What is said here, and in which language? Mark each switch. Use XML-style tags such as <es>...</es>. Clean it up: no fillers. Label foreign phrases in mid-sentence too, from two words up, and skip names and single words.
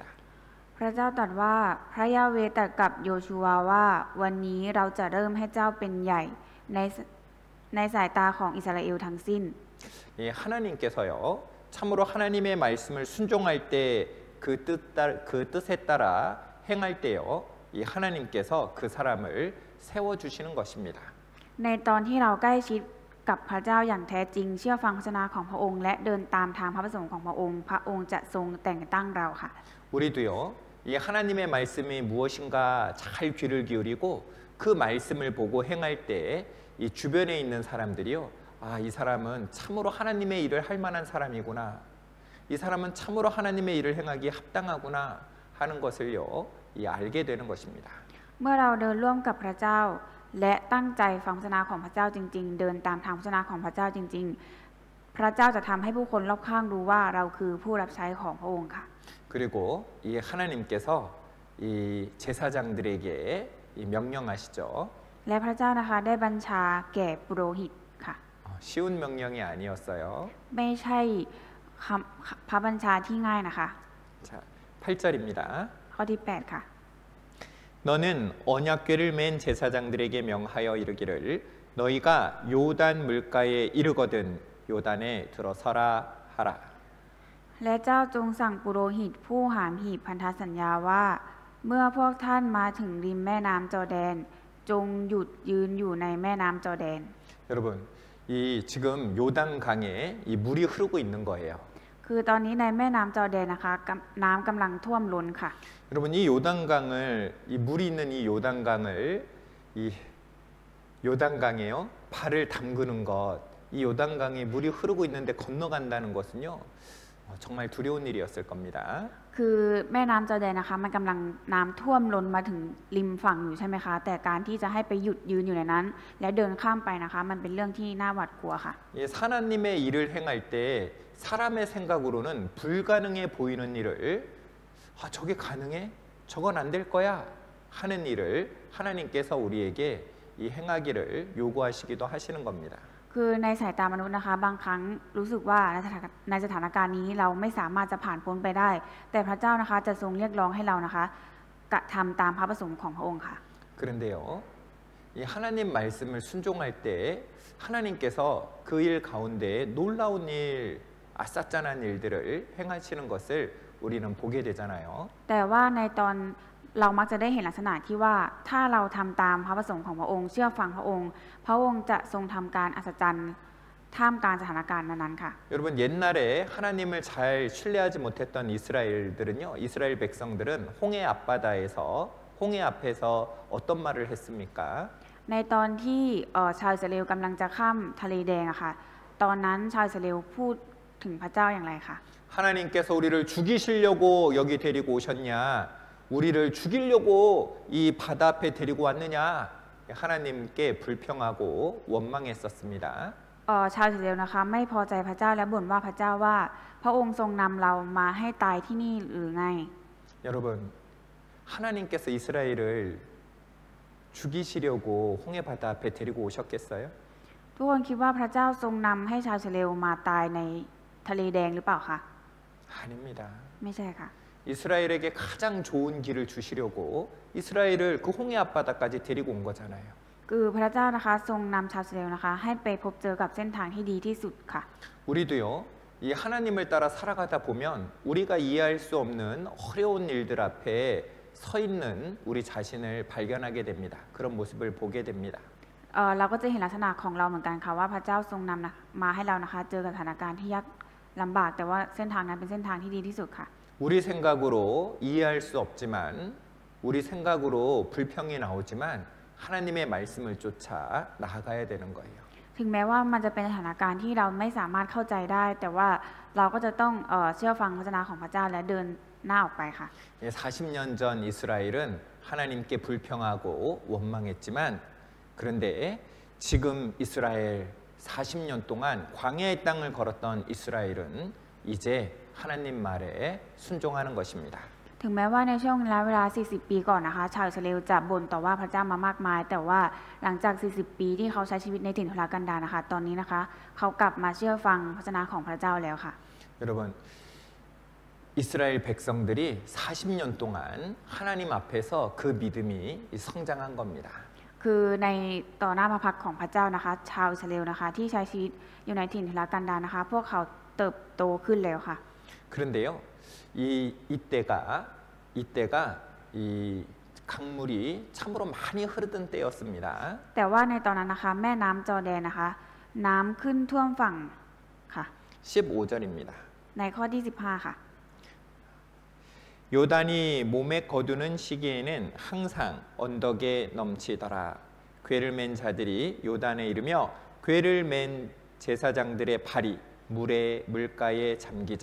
<th>พระเจ้าตรัสว่าพระยาเวห์ตรัสกับโยชูวาว่าวันนี้เราจะเริ่มให้เจ้าเป็นใหญ่ในสายตาของอิสราเอลทั้งสิ้น</th> <ko>이 하나님께서요 참으로 하나님의 말씀을 순종할 때 그 뜻에 따라 행할 때요 이 하나님께서 그 사람을 세워 주시는 것입니다.</ko> <th>ในตอนที่เราใกล้ชิดกับพระเจ้าอย่างแท้จริงเชื่อฟังพระวจนะของพระองค์และเดินตามทางพระประสงค์ของพระองค์พระองค์จะทรงแต่งตั้งเราค่ะ</th> <ko>우리도요. 이 하나님의 말씀이 무엇인가 잘 귀를 기울이고 그 말씀을 보고 행할 때 이 주변에 있는 사람들이요. 아, 이 사람은 참으로 하나님의 일을 할 만한 사람이구나. 이 사람은 참으로 하나님의 일을 행하기에 합당하구나 하는 것을요. 알게 되는 것입니다.</ko> <th>เมื่อเราเดินร่วมกับพระเจ้าและตั้งใจฟังพระวจนะของพระเจ้าจริงๆเดินตามทางพระวจนะของพระเจ้าจริงๆพระเจ้าจะทำให้ผู้คนรอบข้างรู้ว่าเราคือผู้รับใช้ของพระองค์ค่ะ</th> <ko>그리고 이 하나님께서 이 제사장들에게 이 명령하시죠.</ko> <th>และพระเจ้านะคะได้บัญชาแก่ปุโรหิตค่ะ</th> <ko>쉬운 명령이 아니었어요.</ko> <th>ไม่ใช่พระบัญชาที่ง่ายนะคะ</th> <ko>자, 8절입니다.</ko> <th>ข้อที่ 8 ค่ะ</th> <ko>너는 언약궤를 맨 제사장들에게 명하여 이르기를 너희가 요단 물가에 이르거든 요단에 들어서라 하라.</ko> <th>และเจ้าจงสั่งปุโรหิตผู้หามหีบพันธสัญญาว่า เมื่อพวกท่านมาถึงริมแม่น้ำจอร์แดนจงหยุดยืนอยู่ในแม่น้ำจอร์แดน</th> <ko>여러분, 이 지금 요단 강에 이 물이 흐르고 있는 거예요.</ko> <th>คือตอนนี้ในแม่น้ำจอร์แดนนะคะน้ำกำลังท่วมล้นค่ะ</th> <ko>여러분, 이 요단강을 이 물이 있는 이 요단강을 이 요단강에요 발을 담그는 것, 이 요단강에 물이 흐르고 있는데 건너간다는 것은요 정말 두려운 일이었을 겁니다.</ko> <th>คือแม่น้ำจอร์แดนนะคะมันกำลังน้ำท่วมล้นมาถึงริมฝั่งอยู่ใช่ไหมคะแต่การที่จะให้ไปหยุดยืนอยู่ในนั้น และเดินข้ามไปนะคะมันเป็นเรื่องที่น่าหวาดกลัวค่ะ</th> <ko>예, 하나님의 일을 행할 때 사람의 생각으로는 불가능해 보이는 일을 저게 가능해? 저건 안 될 거야 하는 일을 하나님께서 우리에게 이 행하기를 요구하시기도 하시는 겁니다.</ko> <th>คือในสายตามนุษย์นะคะบางครั้งรู้สึกว่าในสถานการณ์นี้เราไม่สามารถจะผ่านพ้นไปได้ แต่พระเจ้านะคะจะทรงเรียกร้องให้เรานะคะกระทำตามพระประสงค์ของพระองค์ค่ะ</th> <ko>그런데요, 이 하나님 말씀을 순종할 때 하나님께서 그 일 가운데 놀라운 일, 아싸짠한 일들을 행하시는 것을 우리는 보게 되잖아요.</ko> <th>แต่ว่าในตอนเรามักจะได้เห็นลักษณะที่ว่าถ้าเราทำตามพระประสงค์ของพระองค์เชื่อฟังพระองค์พระองค์จะทรงทำการอัศจรรย์ท่ามกลางสถานการณ์นั้นๆค่ะ</th> <ko>여러분 옛날에 하나님을 잘 신뢰하지 못했던 이스라엘들은요, 이스라엘 백성들은 홍해 앞바다에서 홍해 앞에서 어떤 말을 했습니까?</ko> <th>ในตอนที่ชาวอิสราเอลกำลังจะข้ามทะเลแดงอะค่ะตอนนั้นชาวอิสราเอลพูดถึงพระเจ้าอย่างไรคะ</th> <ko>하나님께서 우리를 죽이시려고 여기 데리고 오셨냐? 우리를 죽이려고 이 바다 앞에 데리고 왔느냐? 하나님께 불평하고 원망했었습니다.</ko> <th>ชาวอิสราเอลนะคะไม่พอใจพระเจ้าและบ่นว่าพระเจ้าว่าพระองค์ทรงนำเรามาให้ตายที่นี่หรือไง</th> <ko>여러분, 하나님께서 이스라엘을 죽이시려고 홍해 바다 앞에 데리고 오셨겠어요?</ko> <th>ทุกคนคิดว่าพระเจ้าทรงนำให้ชาวอิสราเอลมาตายในทะเลแดงหรือเปล่าคะ</th> <ko>아닙니다.</ko> <th>ไม่ใช่ค่ะ</th> <ko>이스라엘에게 가장 좋은 길을 주시려고 이스라엘을 그 홍해 앞바다까지 데리고 온 거잖아요.</ko> <th>คือพระเจ้านะคะทรงนำชาวอิสราเอลนะคะให้ไปพบเจอกับเส้นทางที่ดีที่สุดค่ะ</th> <ko>우리도요, 이 하나님을 따라 살아가다 보면 우리가 이해할 수 없는 어려운 일들 앞에 서 있는 우리 자신을 발견하게 됩니다. 그런 모습을 보게 됩니다.</ko> <th>เราก็จะเห็นลักษณะของเราเหมือนกันค่ะว่าพระเจ้าทรงนำมาให้เรานะคะเจอกับสถานการณ์ที่ยากลำบากแต่ว่าเส้นทางนั้นเป็นเส้นทางที่ดีที่สุดค่ะ</th> <ko>우리 생각으로 이해할 수 없지만 우리 생각으로 불평이 나오지만 하나님의 말씀을 쫓아 나아가야 되는 거예요.</ko> <th>ถึงแม้ว่ามันจะเป็นสถานการณ์ที่เราไม่สามารถเข้าใจได้ แต่ว่าเราก็จะต้องเชื่อฟังพระวจนะของพระเจ้าและเดินหน้าออกไปค่ะ</th> <ko>40년 전 이스라엘은 하나님께 불평하고 원망했지만 그런데 지금 이스라엘 40년 동안 광야의 땅을 걸었던 이스라엘은 이제 하나님 말에 순종하는 것입니다.</ko> <th>ถึงแม้ว่าในช่วงเวลา 40 ปีก่อนนะคะชาวอิสราเอลจะบ่นต่อว่าพระเจ้ามามากมาย แต่ว่าหลังจาก 40 ปีที่เขาใช้ชีวิตในถิ่นทุรกันดารนะคะตอนนี้นะคะเขากลับมาเชื่อฟังพระวจนะของพระเจ้าแล้วค่ะ</th> <ko>여러분, 이스라엘 백성들이 40년 동안 하나님 앞에서 그 믿음이 성장한 겁니다.</ko> <th>คือในต่อหน้าพระพักของพระเจ้านะคะชาวอิสราเอลนะคะที่ใช้ชีวิตอยู่ในถิ่นทุรกันดารนะคะพวกเขาเติบโตขึ้นแล้วค่ะ</th> <ko>그런데요, 이때가 이 강물이 참으로 많이 흐르던 때였습니다.</ko> <th>แต่ว่าในตอนนั้นนะคะแม่น้ำจอร์แดนนะคะน้ำขึ้นท่วมฝั่งค่ะ</th> <ko>15절입니다.</ko> <th>ในข้อที่15ค่ะ</th> <ko>요단이 몸에 거두는 시기에는 항상 언덕에 넘치더라. 궤를 맨 자들이 요단에 이르며 궤를 맨 제사장들의 발이 물가에 잠기자.</ko>